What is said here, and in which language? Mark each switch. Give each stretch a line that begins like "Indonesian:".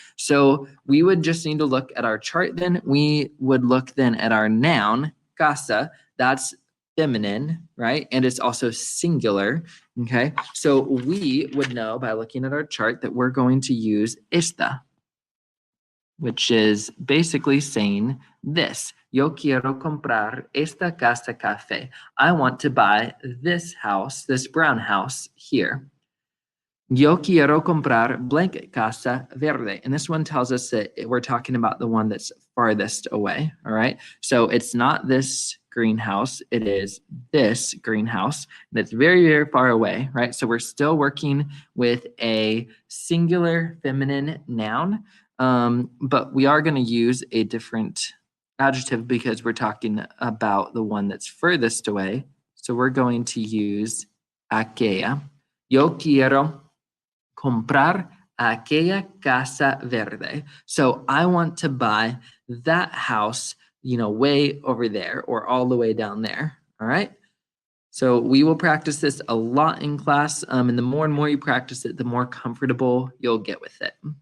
English: So we would just need to look at our chart then. We would look then at our noun, casa. That's feminine, right? And it's also singular. Okay. So we would know by looking at our chart that we're going to use esta, which is basically saying this.
Spanish: Yo quiero comprar esta casa café.
English: I want to buy this house, this brown house here.
Spanish: Yo quiero comprar blank casa verde.
English: And this one tells us that we're talking about the one that's farthest away. All right. So it's not this greenhouse. It is this greenhouse. And it's very, very far away. Right. So we're still working with a singular feminine noun. But we are going to use a different adjective because we're talking about the one that's furthest away. So we're going to use aquella.
Spanish: Yo quiero comprar aquella casa verde.
English: So I want to buy that house, way over there or all the way down there. All right. So we will practice this a lot in class. And the more and more you practice it, the more comfortable you'll get with it.